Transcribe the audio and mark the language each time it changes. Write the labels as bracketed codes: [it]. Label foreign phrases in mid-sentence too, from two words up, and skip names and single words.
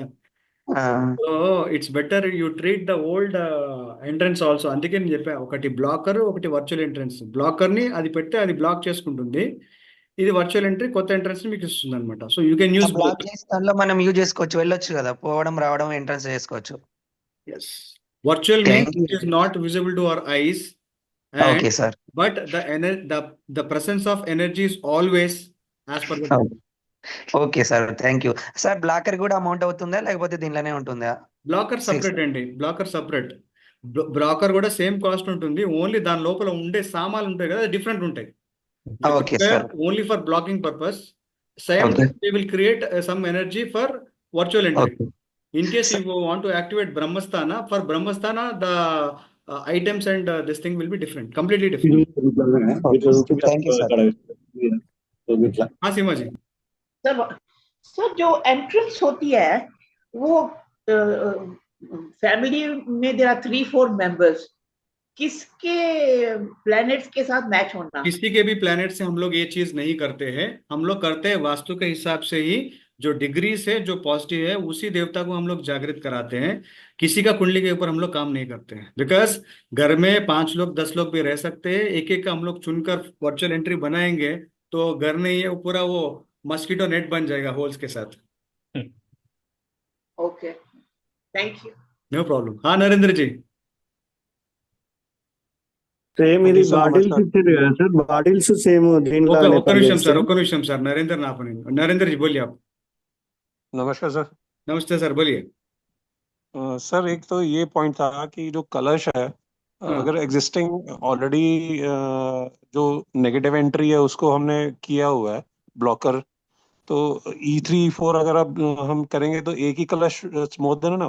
[en] So it's better you treat the old entrance also. [te] అందుకే నేను చెప్పా, ఒకటి బ్లాకర్, ఒకటి [en] virtual entrance. [te] బ్లాకర్ ని అది పెడితే అది బ్లాక్ చేసుకుంటుంది, ఇది [en] virtual entry [te] కొత్త ఎంట్రన్స్ మీకు ఇస్తుంది అనమాట. [en] So you can use [te] బ్లాక్ దానిలో మనం యూజ్ చేసుకోవచ్చు, వెళ్ళొచ్చు కదా, పోవడం రావడం ఎంట్రన్స్ చేసుకోవచ్చు. [en] Yes. Virtual means it is not visible to our eyes. Okay, sir. But the presence of energy is always as per the. Okay sir, thank you sir. [te] బ్లాకర్ కూడా అమౌంట్ అవుతుందా లేకపోతే దీనిలోనే ఉంటుందా? [en] blocker separate అండి, blocker separate. [te] బ్లాకర్ కూడా [en] same cost [te] ఉంటుంది, ఓన్లీ దాని లోపల ఉండే సామాన్లు ఉంటాయి కదా డిఫరెంట్ ఉంటాయి. [en] Okay sir. Only for blocking purpose. Same we will create some energy for virtual entry. In case you want to activate Brahmasthana, for Brahmasthana the items and this thing will be different, completely different. Thank you sir. [hi] हाँ सीमा जी. सर जो एंट्रेंस होती है वो फैमिली में [en] there are 3-4 members, [hi] किसके प्लैनेट्स के साथ मैच होना? किसी के भी प्लैनेट से हम लोग ये चीज नहीं करते हैं. हम लोग करते हैं वास्तु के हिसाब से ही, जो डिग्रीज है जो पॉजिटिव है उसी देवता को हम लोग जागृत कराते हैं. किसी का कुंडली के ऊपर हम लोग काम नहीं करते हैं, बिकॉज घर में 5 लोग 10 लोग भी रह सकते हैं. एक एक का हम लोग चुनकर [en] virtual entry [hi] बनाएंगे तो घर नहीं है पूरा वो [en] mosquito net [hi] बन जाएगा होल्स के साथ. [en] Okay, thank you. No problem. [hi] हाँ नरेंद्र जी. [te] సేమ్ ఇది బాటిల్స్ ఇచ్చారు కదా సార్, బాటిల్స్ సేమ్ దీంట్లో. ఒక్క నిమిషం సార్ [hi] नरेंद्र ना अपने नरेंद्र जी बोलिए आप. नमस्कार सर. नमस्ते सर, बोलिए. सर एक तो ये पॉइंट था कि जो कलश है, अगर [en] existing already [hi] जो [en] negative entry [hi] है उसको हमने किया हुआ है ब्लॉकर, तो E3 E4 अगर अब हम करेंगे तो एक ही कलश [en] more than enough?